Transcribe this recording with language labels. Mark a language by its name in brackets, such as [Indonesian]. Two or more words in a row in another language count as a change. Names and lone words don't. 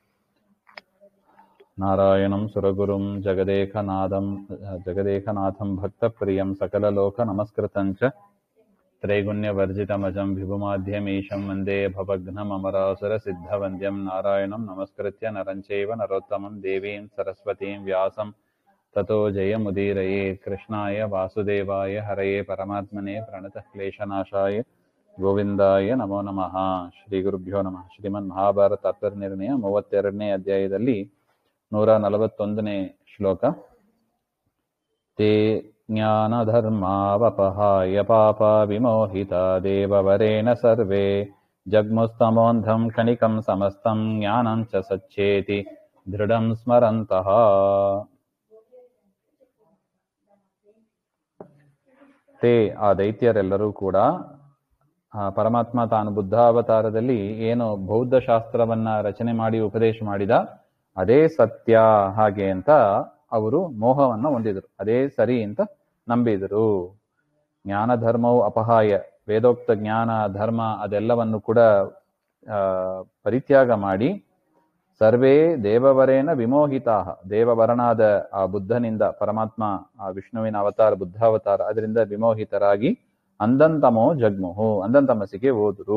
[Sanskrit] नारायणं सुरगुरुं जगदेकनाथं भक्तप्रियं सकललोकनमस्कृतं च त्रैगुण्यवर्जितमजं विभुमाध्यमीशं वन्दे भवघ्नममरासुरसिद्धवन्द्यं। नारायणं नमस्कृत्य नरं चैव नरोत्तमं देवीं सरस्वतीं व्यासं ततो जयमुदीरयेत्। कृष्णाय वासुदेवाय हरये परमात्मने प्रणतक्लेशनाशाय ಗೋವಿಂದಾಯ ನಮೋ ನಮಃ. ಶ್ರೀ ಗುರುಭ್ಯೋ ನಮಃ. [Kannada] ಶ್ರೀಮನ್ ಮಹಾಭಾರತ ತಾತ್ಪರ್ಯನಿರ್ಣಯ 32ನೇ ಅಧ್ಯಾಯದಲ್ಲಿ 141ನೇ ಶ್ಲೋಕ. [Sanskrit] ತೇ ಜ್ಞಾನಧರ್ಮಾವಪಹಾಯ ಪಾಪ ವಿಮೋಹಿತ ದೇವವರೇಣ ಸರ್ವೇ ಜಗ್ಮುಸ್ತಮೋಂಧಂ ಕ್ಷಣಿಕಂ ಸಮಸ್ತಂ ಜ್ಞಾನಂ ಚ ಸಚ್ಚೇತಿ ದೃಢಂ ಸ್ಮರಂತಃ. [Kannada] ತೇ ಆ ದೈತ್ಯರೆಲ್ಲರೂ ಕೂಡ ಪರಮಾತ್ಮ ತಾನು ಬುದ್ಧಾವತಾರದಲ್ಲಿ ಏನು ಬೌದ್ಧ ಶಾಸ್ತ್ರವನ್ನ ರಚನೆ ಮಾಡಿ ಉಪದೇಶ ಮಾಡಿದ ಅದೇ ಸತ್ಯ ಹಾಗೆ ಅಂತ ಅವರು ಮೋಹವನ್ನ ಹೊಂದಿದರು. ಅದೇ ಸರಿ ಅಂತ ನಂಬಿದರು. ಜ್ಞಾನ ಧರ್ಮವು ಅಪಹಾಯ, ವೇದೋಕ್ತ ಜ್ಞಾನ ಧರ್ಮ ಅದೆಲ್ಲವನ್ನು ಕೂಡ ಪರಿತ್ಯಾಗ ಮಾಡಿ [Sanskrit] ಸರ್ವೇ ದೇವವರೇನ ವಿಮೋಹಿತಾ, [Kannada] ದೇವವರನಾದ ಆ ಬುದ್ಧನಿಂದ, ಪರಮಾತ್ಮ ಆ ವಿಷ್ಣುವಿನ ಅವತಾರ ಬುದ್ಧಾವತಾರ ಅದರಿಂದ ವಿಮೋಹಿತರಾಗಿ [Sanskrit] ಅಂಧಂತಮೋ ಜಗ್ಮುಹು, [Kannada] ಅಂಧಂತಮಸಿಗೆ ಹೋದರು.